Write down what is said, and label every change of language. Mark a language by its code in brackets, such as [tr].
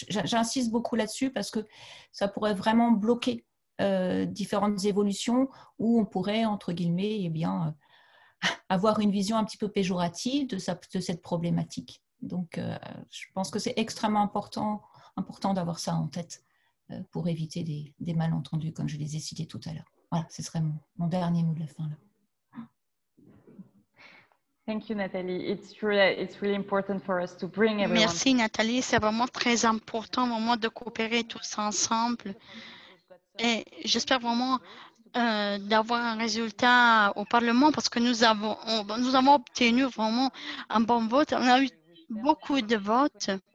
[fr] J'insiste beaucoup là-dessus parce que ça pourrait vraiment bloquer différentes évolutions où on pourrait, entre guillemets, eh bien, avoir une vision un petit peu péjorative de cette problématique. Donc, je pense que c'est extrêmement important d'avoir ça en tête pour éviter des malentendus, comme je les ai cités tout à l'heure. Voilà, ce serait mon dernier mot de la fin. Là. [en] Thank you, Nathalie. It's really important for us to bring everyone. [fr] Merci, Nathalie. C'est vraiment très important, vraiment, de coopérer tous ensemble. Et j'espère vraiment d'avoir un résultat au Parlement parce que nous avons obtenu vraiment un bon vote. On a eu beaucoup de votes.